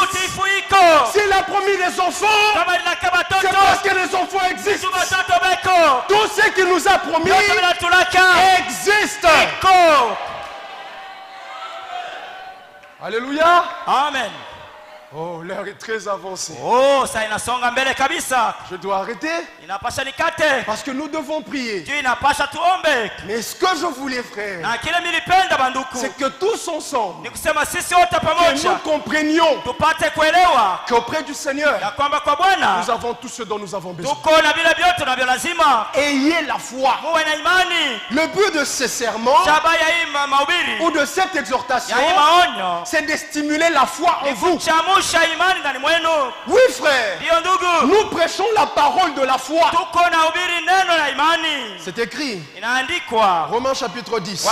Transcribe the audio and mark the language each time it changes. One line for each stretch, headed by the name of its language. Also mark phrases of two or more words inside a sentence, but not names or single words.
French: S'il a promis les enfants, c'est parce que les enfants existent. Tout ce qu'il nous a promis existe. Alléluia. Amen. Oh, l'heure est très avancée.
Swahili: Oh, ça inasonga mbele kabisa.
French: Je dois arrêter.
Swahili: Inapasha nikate.
French: Parce que nous devons prier.
Swahili: Dieu inapasha tuombe.
French: Mais ce que je voulais, frère,
Swahili: na kile nilipenda banduku,
French: c'est que tous ensemble,
Swahili: nikusema sisi wote pamoja,
French: que nous comprenions
Swahili: tupate kuelewa
French: qu'auprès du Seigneur,
Swahili: ya kwamba kwa Bwana
French: nous avons tout ce dont nous avons besoin.
Swahili: Tuko na vile vyote tunavyo lazima.
French: Ayez la foi.
Swahili: Muwe na imani.
French: Le but de ces sermons ou de cette exhortation, c'est de stimuler la foi en vous. Oui, frère, nous prêchons la parole de la foi. C'est écrit. Romains chapitre 10.